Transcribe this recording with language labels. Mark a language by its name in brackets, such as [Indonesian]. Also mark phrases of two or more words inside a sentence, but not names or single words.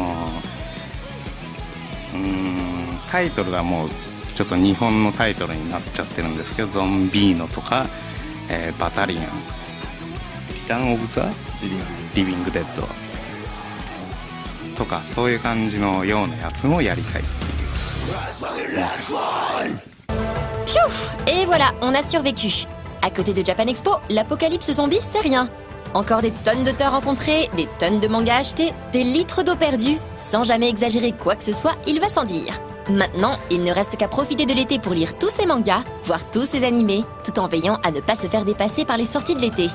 [Japanese] タイトルがもうちょっと日本のタイトルになっちゃってるんですけど、ゾンビーノとか、バタリアン、リターン・オブ・ザ・リビング・デッドとか、そういう感じのようなやつもやりたいっていう。 [French] Piouf! Et voilà, on a survécu. À côté de Japan Expo, l'apocalypse zombie, c'est rien. Encore des tonnes d'auteurs rencontrés, des tonnes de mangas achetés, des litres d'eau perdue. Sans jamais exagérer quoi que ce soit, il va sans dire. Maintenant, il ne reste qu'à profiter de l'été pour lire tous ces mangas, voir tous ces animés, tout en veillant à ne pas se faire dépasser par les sorties de l'été.